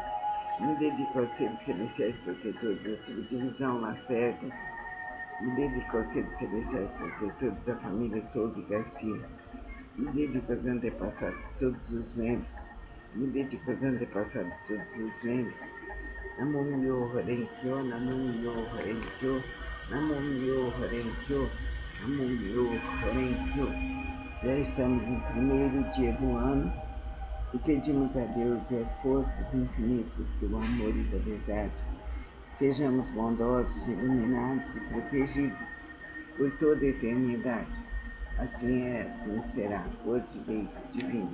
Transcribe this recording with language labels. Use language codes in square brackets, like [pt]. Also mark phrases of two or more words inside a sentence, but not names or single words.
[pt] Me dedico aos seres celestiais protetores da subdivisão Lacerda. Me dedico aos seres celestiais protetores da família Souza e Garcia. Me dedico aos antepassados de todos os membros. Me dedico aos antepassados de todos os membros. [ja] 南無妙法蓮華経、南無妙法蓮華経、南無妙法蓮華経、南無妙法蓮華経. [pt] Já estamos no primeiro dia do ano e pedimos a Deus e as forças infinitas pelo amor e da verdade. Sejamos bondosos, iluminados e protegidos por toda a eternidade. Assim é, assim será, por direito divino.